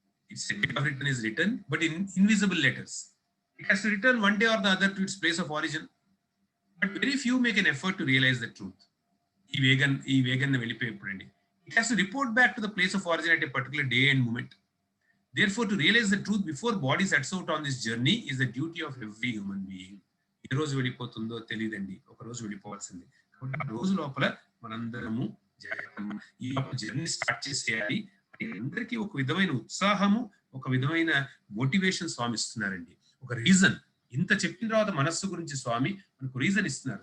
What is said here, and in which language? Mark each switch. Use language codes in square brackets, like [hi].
[en] Its date of return is return but in invisible letters. It has to return one day or the other to its place of origin. But very few make an effort to realize the truth. [te] ఈ vegan వెళ్ళిపోయేప్పుడండి. [en] It has to report back to the place of origin at a particular day and moment. Therefore, to realize the truth before body sets out on this journey is the duty of every human being. [te] ఏ రోజు వెళ్ళిపోతుందో తెలియదండి. ఒక రోజు వెళ్ళిపోవాల్సిందే. కాబట్టి ఆ రోజు లోపల మనందరము ఈ లోపల జర్నీ స్టార్ట్ చేసేయాలి అని అందరికీ ఒక విధమైన ఉత్సాహము, ఒక విధమైన మోటివేషన్ స్వామి ఇస్తున్నారండి. ఒక రీజన్ ఇంత చెప్పిన తర్వాత మనస్సు గురించి స్వామి మనకు రీజన్ ఇస్తున్నారు.